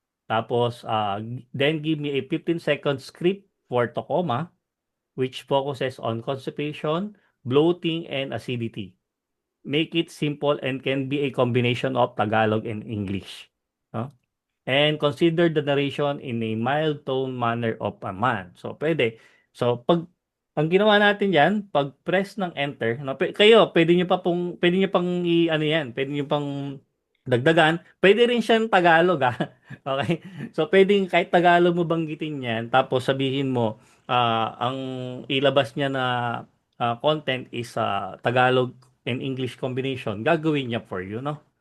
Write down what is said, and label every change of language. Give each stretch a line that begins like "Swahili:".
English: Tapos, then give me a 15 second script for Tacoma, which focuses on constipation, bloating, and acidity. Make it simple and can be a combination of Tagalog and English. No? And consider the narration in a mild tone manner of a man.
Filipino: So, pwede. So, ang ginawa natin yan, pag press ng enter, no, kayo, pwede nyo pang ano yan, pwede nyo pang dagdagan, pwede rin siyang Tagalog, ah. Okay? So, pwedeng kahit Tagalog mo banggitin yan, tapos sabihin mo, ang ilabas niya na
English: content is Tagalog and English combination,
Filipino: gagawin niya
English: for you, no?